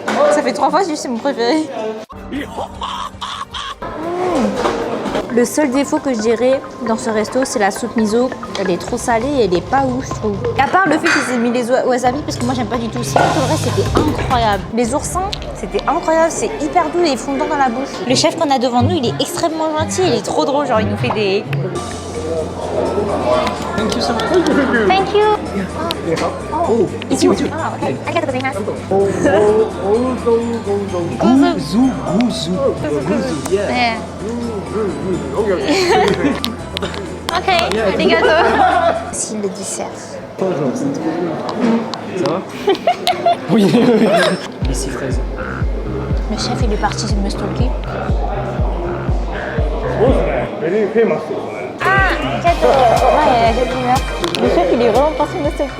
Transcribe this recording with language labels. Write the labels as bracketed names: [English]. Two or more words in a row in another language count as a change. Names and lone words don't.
[French] Ça fait 3 fois que je dis c'est mon préféré. Le seul défaut que je dirais dans ce resto, c'est la soupe miso. Elle est trop salée et elle est pas ouf, je trouve. Et à part le fait qu'ils aient mis les wasabi, parce que moi j'aime pas du tout. Sinon, tout le reste, c'était incroyable. Les oursins, c'était incroyable. C'est hyper doux et fondant dans la bouche. Le chef qu'on a devant nous, il est extrêmement gentil. Il est trop drôle. Genre, il nous fait des... [English] Thank you so much. Thank you. Oh, It's you. Ah, okay. [Japanese] ありがとうございます. [English] Guzu. Yeah. Yeah. Ok, arigato. [French] Si le dessert. Bonjour, c'est trop bien. Ça va? Oui. Ici, fraise. Le chef, il est parti me stalker. Ah, cadeau. Ouais, il a la gueule d'humeur. Le chef, il est vraiment parti me stalker.